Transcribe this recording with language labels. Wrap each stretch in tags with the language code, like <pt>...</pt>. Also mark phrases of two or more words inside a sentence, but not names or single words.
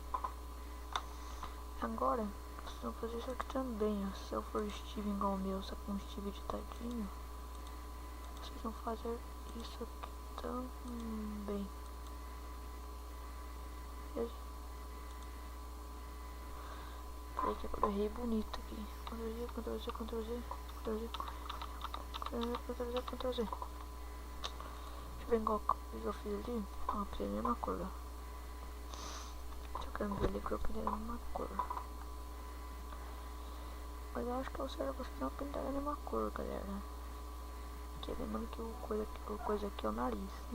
<pt>Agora, vocês vão fazer isso aqui também, ó. Se eu for Steve igual o meu, só com Steve editadinho, vocês vão fazer isso aqui também. Beleza? Peraí que agora eu errei bonito aqui. Ctrl-Z, Ctrl-Z, Ctrl-Z, Ctrl-Z, Ctrl-Z, Ctrl-Z. Deixa eu ver igual que eu fiz ali. Ó, pra a mesma cor, ó. Deixa eu ver ali que eu pintei a mesma cor. Mas eu acho que é o certo vocês não pintar a mesma cor, galera. Porque lembrando que o coisa aqui é o nariz, né?</pt>